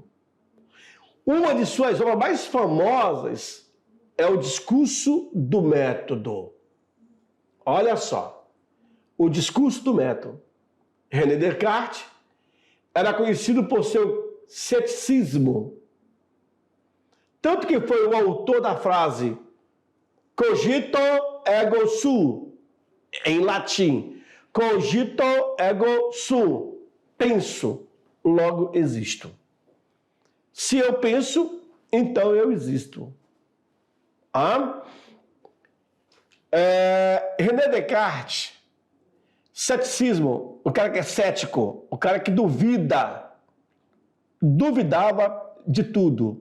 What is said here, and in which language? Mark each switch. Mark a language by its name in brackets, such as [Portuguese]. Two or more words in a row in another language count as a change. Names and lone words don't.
[Portuguese] Uma de suas obras mais famosas é o Discurso do Método. Olha só, o Discurso do Método. René Descartes era conhecido por seu ceticismo. Tanto que foi o autor da frase [Latin] cogito ergo sum, [Portuguese] em latim. [Latin] Cogito ergo sum. [Portuguese] Penso, logo existo. Se eu penso, então eu existo. René Descartes, ceticismo, o cara que é cético, o cara que duvidava de tudo.